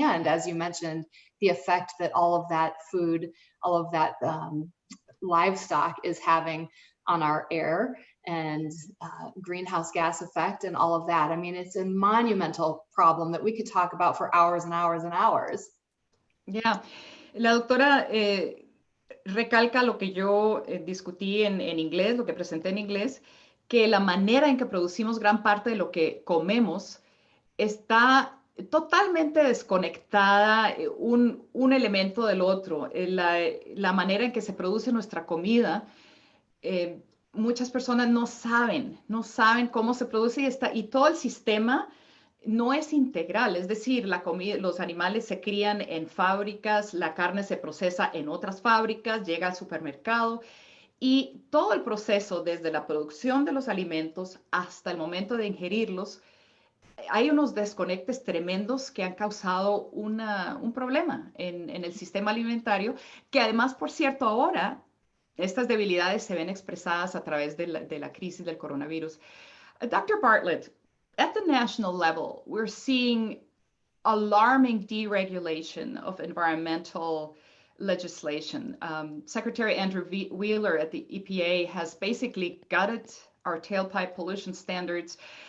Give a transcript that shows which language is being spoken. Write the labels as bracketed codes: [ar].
[en] And as you mentioned, the effect that all of that food, all of that livestock is having on our air and greenhouse gas effect and all of that. I mean, it's a monumental problem that we could talk about for hours and hours and hours. [es] Yeah, la doctora recalca lo que yo discutí en inglés, lo que presenté en inglés, que la manera en que producimos gran parte de lo que comemos está totalmente desconectada un elemento del otro. La manera en que se produce nuestra comida, muchas personas no saben cómo se produce y todo el sistema no es integral, es decir, la comida, los animales se crían en fábricas, la carne se procesa en otras fábricas, llega al supermercado. Y todo el proceso, desde la producción de los alimentos hasta el momento de ingerirlos, hay unos desconectes tremendos que han causado un problema en el sistema alimentario, que además, por cierto, ahora estas debilidades se ven expresadas a través de la crisis del coronavirus. [en] Dr. Bartlett, at the national level, we're seeing alarming deregulation of environmental legislation. Secretary Andrew Wheeler at the EPA has basically gutted our tailpipe pollution standards.